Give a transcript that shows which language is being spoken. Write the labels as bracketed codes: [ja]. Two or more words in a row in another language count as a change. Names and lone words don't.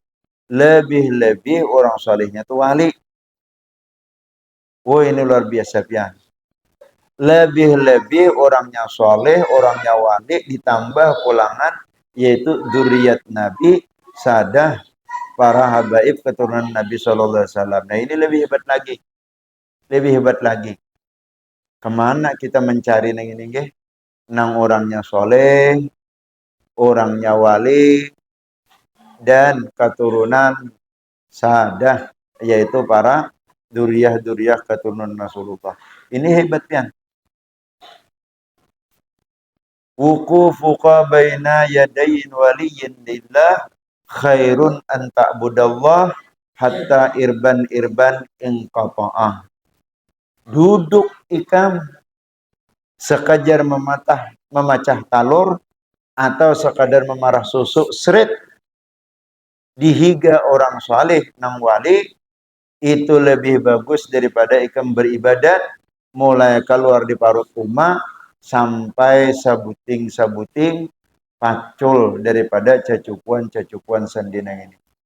[id] Lebih-lebih orang solehnya itu wali. [bjn] Oh ini luar biasa pian. [id] Lebih-lebih orangnya soleh, orangnya wali, ditambah pulangan yaitu dzurriyyat Nabi, sadah para habaib keturunan Nabi [ar] صلى الله عليه وسلم. [id] Nah ini lebih hebat lagi, lebih hebat lagi. Kemana kita mencari nang ini nggih? Nang orangnya soleh, orangnya wali, dan keturunan sadah yaitu para duriah keturunan Rasulullah. [bjn] Ini hebat pian. [ar] وقوفك بين يدي ولي لله خير من أن تعبد الله حتى إربا انقطعت. [bjn] Duduk ikam sekadar memacah talur atau sekadar memarah susu seret dihiga orang saleh nang wali itu lebih bagus daripada ikam beribadat mulai keluar di parut rumah sampai sabuting pacul daripada cacukuan sendinang ini.